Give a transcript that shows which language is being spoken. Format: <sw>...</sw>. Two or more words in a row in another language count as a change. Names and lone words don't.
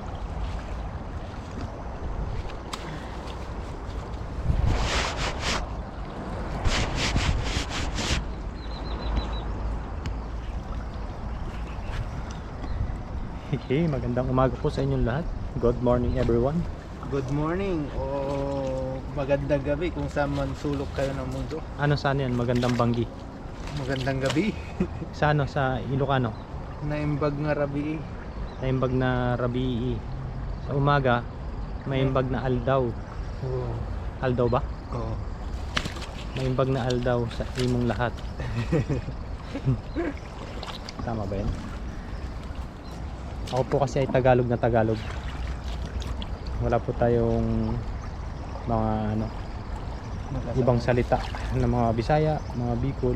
<tl>Hey, magandang umaga po sa inyong lahat.</tl> <en>Good morning everyone. Good morning</en> <tl>o magandang gabi kung saan man sulok kayo ng mundo. Ano sana yan? Magandang banggi. Magandang gabi. Sa ano? Sa Ilocano?</tl> <ilo>Naimbag nga rabi. Naimbag na rabii.</ilo> <tl>Sa umaga,</tl> <ilo>maimbag na aldaw.</ilo> <tl>Oo. Aldaw ba? Oo.</tl> <ilo>Maimbag na aldaw</ilo> <tl>sa imong lahat. Tama ba yan? Ako po kasi ay Tagalog na Tagalog. Wala po tayong mga ano, ibang salita ng mga Bisaya, mga Bicol.</tl>